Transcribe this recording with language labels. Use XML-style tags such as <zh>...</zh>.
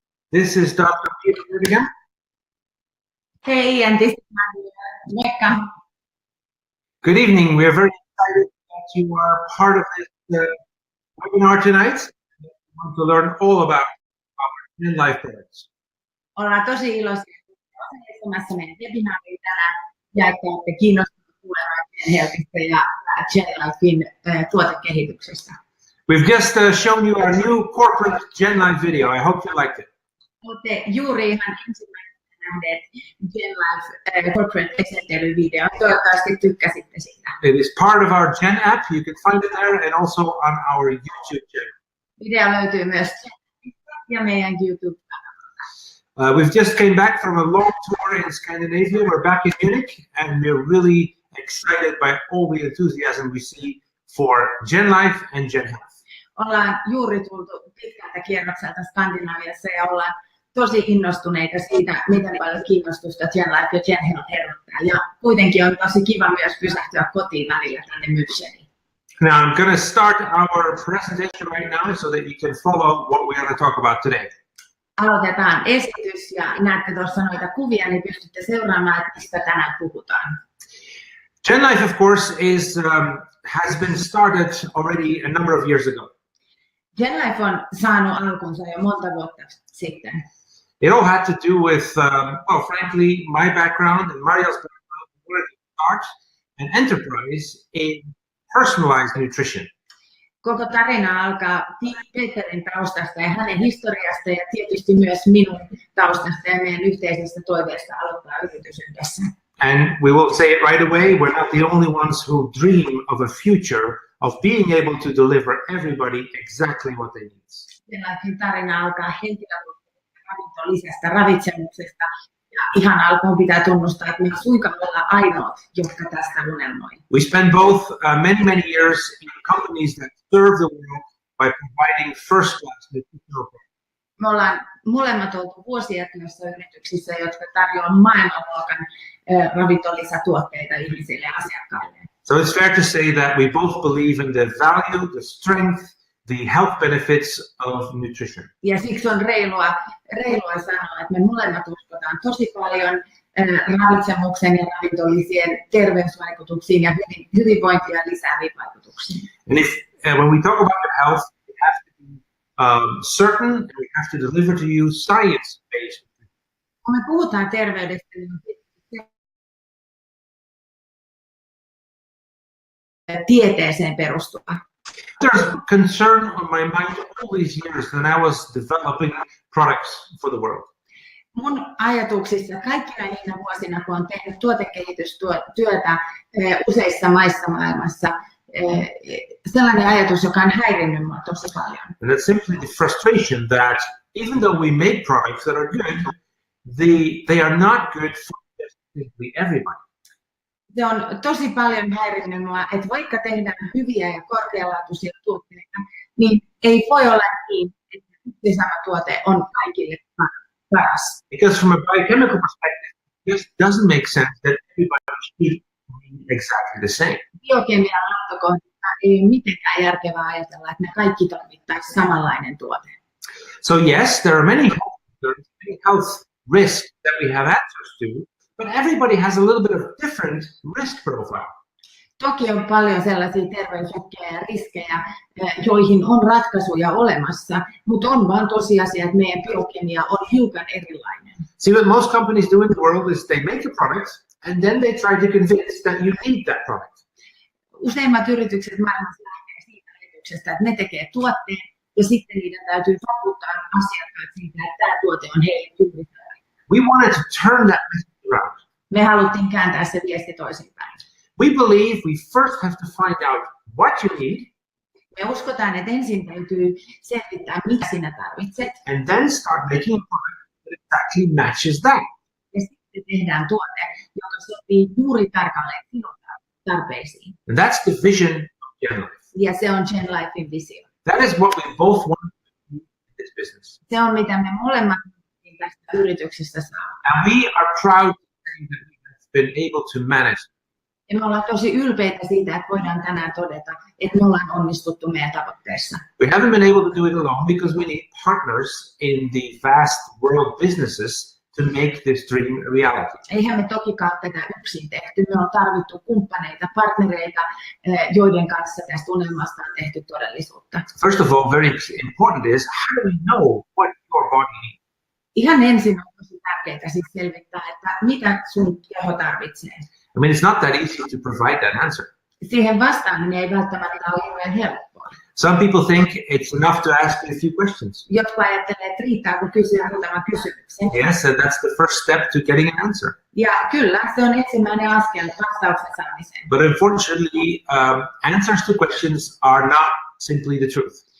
<en>This is Dr. Peter again. Hey, and this is Mecca. Good evening. We are very excited that you are part of this webinar tonight. We want to learn all about our GenLife products.</en> <fi>Ollaan tosi iloisia, että osallistumassa meidän webinaariin tänään ja että olette kiinnostuneet kuulemaan GenHealthista ja GenLifein tuotekehityksestä.</fi> <en>We've just shown you our new corporate GenLife video. I hope you liked it.</en> <fi>Olette juuri ihan ensimmäisenä nähneet GenLife corporate esittelyvideo. Toivottavasti tykkäsitte siitä.</fi> <en>It is part of our Gen app. You can find it there and also on our YouTube channel.</en> <fi>Video löytyy myös ja meidän YouTube-kanavalla.</fi> <en>We've just came back from a long tour in Scandinavia. We're back in Munich, and we're really excited by all the enthusiasm we see for GenLife and GenHealth.</en> <fi>Ollaan juuri tultu pitkältä kierrokselta Skandinaviassa ja ollaan tosi innostuneita siitä, miten paljon kiinnostusta GenLife ja GenHealth herättää. Ja kuitenkin on tosi kiva myös pysähtyä kotiin välillä tänne Müncheniin.</fi> <en>Now I'm going to start our presentation right now so that you can follow what we're going to talk about today.</en> <fi>Aloitetaan esitys ja näette tuossa noita kuvia, niin pystytte seuraamaan, että mistä tänään puhutaan.</fi> <en>GenLife, of course, has been started already a number of years ago.</en> <fi>GenLife on saanut alkunsa jo monta vuotta sitten.</fi> <en>It all had to do with, well, frankly, my background and Mariel's background. We wanted to start an enterprise in personalized nutrition.</en> <fi>Koko tarina alkaa Peterin taustasta ja hänen historiasta ja tietysti myös minun taustasta ja meidän yhteisestä toiveesta aloittaa yritys yhdessä.</fi> <en>And we will say it right away, we're not the only ones who dream of a future of being able to deliver everybody exactly what they need.</en> <fi>GenLifein tarina alkaa henkilökohtaisesta ravitsemuksesta ja ihan alkuun pitää tunnustaa, että me ei suinkaan olla ainoat, jotka tästä unelmoi.</fi> <en>We spent both many years in companies that serve the world by providing first-class nutritional products.</en> <fi>Me ollaan molemmat oltu vuosia työssä yrityksissä, jotka tarjoavat maailmanluokan ravintolisätuotteita ihmisille ja asiakkaille.</fi> <en>So it's fair to say that we both believe in the value, the strength, the health benefits of nutrition.</en> <fi>Ja siksi on reilua sanoa, että me molemmat uskotaan tosi paljon ravitsemuksen ja ravintolisien terveysvaikutuksiin ja hyvinvointia lisääviin vaikutuksiin.</fi> <en>And when we talk about your health, we have to be certain, and we have to deliver to you science-based.</en> <fi>Kun me puhutaan terveydestä, niin tieteeseen perustuva.</fi> <en>There's concern on my mind all these years when I was developing products for the world.</en> <fi>Mun ajatuksissa kaikkina niinä vuosina, kun olen tehnyt tuotekehitystyötä useissa maissa maailmassa, sellainen ajatus, joka on häirinnyt minua tosi paljon.</fi> <en>And that's simply the frustration that even though we make products that are good, they are not good for simply everybody.</en> <fi>Se on tosi paljon häirinnyt minua, että vaikka tehdään hyviä ja korkealaatuisia tuotteita, niin ei voi olla niin, että yksi sama tuote on kaikille paras.</fi> <en>Because from a biochemical perspective, it just doesn't make sense that everybody should be exactly the same.</en> <fi>Biokemian lähtökohdista ei ole mitenkään järkevää ajatella, että me kaikki tarvittaisiin samanlainen tuote.</fi> <en>So yes, there are many health risks that we have access to, but everybody has a little bit of different risk profile.</en> <fi>Toki on paljon sellaisia terveysuhkia ja riskejä, joihin on ratkaisuja olemassa, mutta on vaan tosiasia, että meidän biokemia on hiukan erilainen.</fi> <en>See, what most companies do in the world is they make a product and then they try to convince that you need that product.</en> <fi>Useimmat yritykset maailmassa lähtee siitä ajatuksesta, että ne tekee tuotteen ja sitten niiden täytyy vakuuttaa asiakkaat siitä, että tämä tuote on heille juuri.</fi> <en>We wanted to turn that message around.</en> <fi>Me haluttiin kääntää se viesti toisinpäin.</fi> <en>We believe we first have to find out what you need.</en> <fi>Me uskotaan, että ensin täytyy selvittää, mitä sinä tarvitset.</fi> <en>And then start making a product that exactly matches that.</en> <fi>Ja sitten tehdään tuote, joka sopii juuri tarkalleen sinun tarpeisiin.</fi> <en>And that's the vision of GenLife.</en> <fi>Ja se on GenLifein visio.</fi> <en>That is what we both want to do in this business.</en> <fi>Se on mitä me molemmat tästä yrityksestä saamme.</fi> <en>And we are proud to say that we have been able to manage.</en> <fi>Ja me ollaan tosi ylpeitä siitä, että voidaan tänään todeta, että me ollaan onnistuttu meidän tavoitteessa.</fi> <en>We haven't been able to do it alone because we need partners in the vast world businesses to make this dream a reality.</en> <fi>Eihän me tokikaan tätä yksin tehty. Me on tarvittu kumppaneita, partnereita, joiden kanssa tästä unelmasta on tehty todellisuutta.</fi> <en>First of all, very important is how do we know what your body needs?</en> <fi>Ihan ensin on tosi tärkeää siis selvittää, että mitä sun keho tarvitsee.</fi> <en>I mean, it's not that easy to provide that answer.</en> <fi>Siihen vastaaminen ei välttämättä ole hirveän helppoa.</fi> <en>Some people think it's enough to ask a few questions.</en> <fi>Jotkut ajattelee, että riittää, kun kysyy muutaman kysymyksen.</fi> <en>Yes, and that's the first step to getting an answer.</en> <fi>Ja kyllä, se on ensimmäinen askel vastauksen saamiseen.</fi> <en>But unfortunately, answers to questions are not simply the truth.</en>